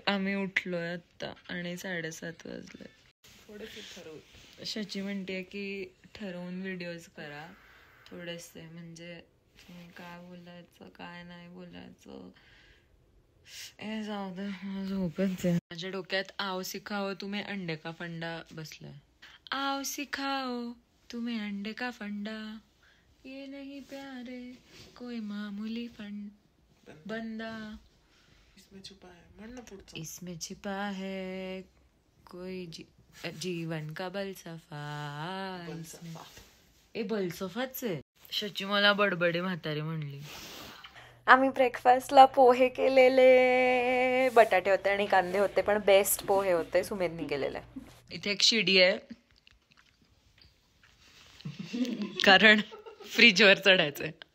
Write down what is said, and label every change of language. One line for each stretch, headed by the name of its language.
Marathi: आम्ही उठलोय आता आणि 7:30 वाजले. थोडेसे ठरवू. शची म्हणते की ठरवून व्हिडिओज करा थोडेसे, म्हणजे तुम्ही काय बोलायचं काय नाही बोलायचं. ए जाऊ दे झोपच आहे. माझ्या डोक्यात
Hindi: आओ सिखाओ तुम्ही अंडे का फंडा
Marathi: बसलाय.
Hindi: आओ सिखाओ तुम्ही अंडे का फंडा, ये नहीं प्यारे कोई मामूली बंदा, इसमें छिपा है कोई जीवन का बलसफा.
Marathi: ए बलसफाच आहे. शची मला बडबडे म्हातारी म्हणली. आम्ही ब्रेकफास्टला पोहे केलेले. बटाटे होते आणि कांदे होते पण बेस्ट पोहे होते सुमेधनी केलेले. इथे एक शिडी आहे कारण फ्रीजवर चढायचंय.